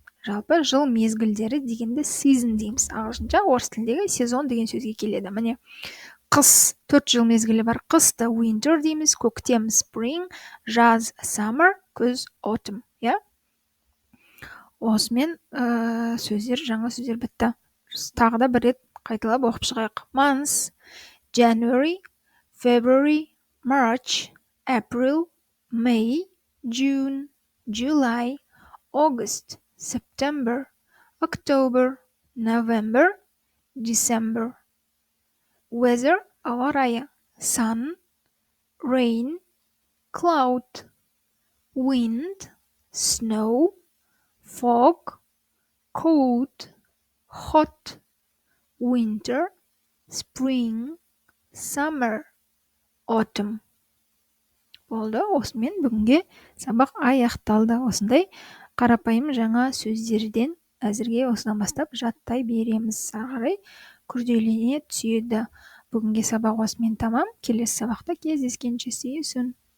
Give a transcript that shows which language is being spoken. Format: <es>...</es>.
<kk>Жалпы жыл мезгілдері дегенді season дейміз. Ағылшынша, орыс тіліндегі сезон деген сөзге келеді. Міне, қыс 4 жыл мезгілі бар. Қысты winter дейміз, көктем spring, жаз summer, күз autumn. Осымен жаңа сөздер бітті. Тағы да бір рет қайталап оқып шығайық.</kk> <en>Months: January, February, March, April, May, June, July, August, September, October, November, December. Weather,</en> <kk>ауа райы:</kk> <en>sun, rain, cloud, wind, snow, fog, cold, hot, winter, spring, summer, autumn.</en> <kk>Болды. Осымен бүгінге сабақ аяқталды. Осындай қарапайым жаңа сөздерден әзірге осыдан бастап жаттай береміз. Ары қарай күрделене түседі. Бүгінге сабақ осымен тамам. Келесі сабақта кездескенше,</kk> <en>see you soon.</en>